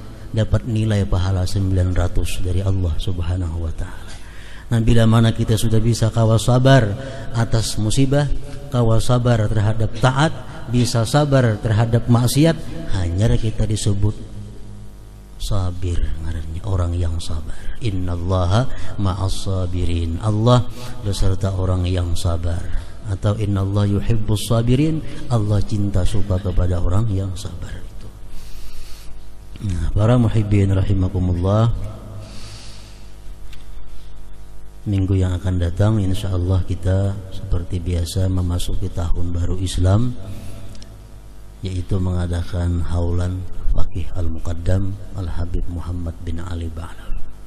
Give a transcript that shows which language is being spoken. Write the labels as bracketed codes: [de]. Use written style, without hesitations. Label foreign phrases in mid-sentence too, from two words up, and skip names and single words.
[id] Dapat nilai pahala 900 dari Allah [ar] سبحانه وتعالى. [id] Nah, bila mana kita sudah bisa kawa sabar atas musibah, kawa sabar terhadap taat, bisa sabar terhadap maksiat, hanya kita disebut sabir, ngarannya orang yang sabar. [ar] إن الله مع الصابرين. [id] Allah beserta orang yang sabar. Atau [ar] إن الله يحب الصابرين. [id] Allah cinta suka kepada orang yang sabar. Nah, para [ar] محبين رحمكم الله, [id] minggu yang akan datang insyaallah kita seperti biasa memasuki tahun baru Islam, yaitu mengadakan haulan Faqih Al-Muqaddam Al-Habib Muhammad bin Ali Ba'alawi.